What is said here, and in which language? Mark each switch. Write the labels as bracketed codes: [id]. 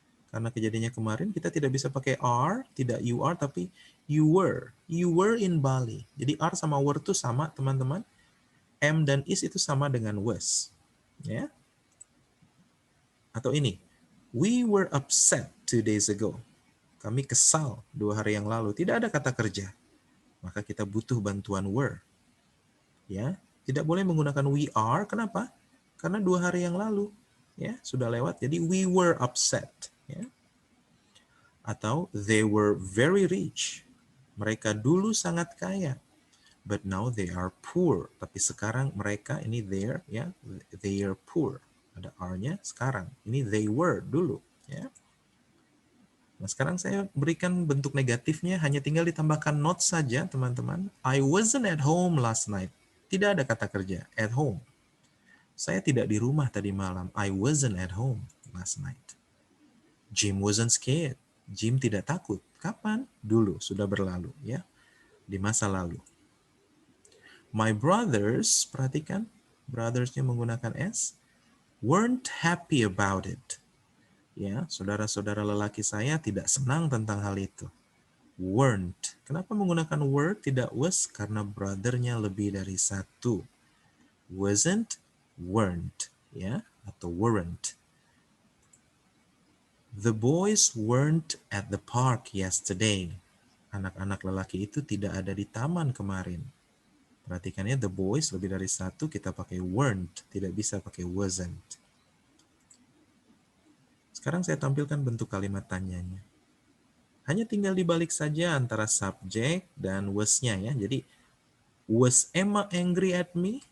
[id] Karena kejadiannya kemarin, kita tidak bisa pakai are, tidak you are, tapi you were. [en] You were in Bali. [id] Jadi are sama were itu sama, teman-teman. Am dan is itu sama dengan was. Ya. Atau ini, [en] we were upset 2 days ago. [id] Kami kesal 2 hari yang lalu. Tidak ada kata kerja. Maka kita butuh bantuan were. Ya, tidak boleh menggunakan [en] we are. [id] Kenapa? Karena 2 hari yang lalu ya sudah lewat. [en] Jadi we were upset. Ya. [id] Atau [en] they were very rich. [id] Mereka dulu sangat kaya. [en] But now they are poor. [id] Tapi sekarang mereka ini there ya, [en] they are poor. [id] Ada are-nya sekarang. Ini they were dulu ya. Nah, sekarang saya berikan bentuk negatifnya, hanya tinggal ditambahkan not saja, teman-teman. [en] I wasn't at home last night. [id] Tidak ada kata kerja, [en] at home. [id] Saya tidak di rumah tadi malam. [en] I wasn't at home last night. Jim wasn't scared. [id] Jim tidak takut. Kapan? Dulu, sudah berlalu, ya. Di masa lalu. [en] My brothers, [id] perhatikan, brothers-nya menggunakan S, [en] weren't happy about it. [id] Ya, saudara-saudara lelaki saya tidak senang tentang hal itu. Weren't. Kenapa menggunakan were tidak was? Karena brother-nya lebih dari satu. Wasn't, weren't, ya, atau weren't. [en] The boys weren't at the park yesterday. [id] Anak-anak lelaki itu tidak ada di taman kemarin. Perhatikan ya, the boys lebih dari satu, kita pakai weren't, tidak bisa pakai wasn't. Sekarang saya tampilkan bentuk kalimat tanyanya. Hanya tinggal dibalik saja antara subjek dan was-nya ya. [en] Jadi, was Emma angry at me?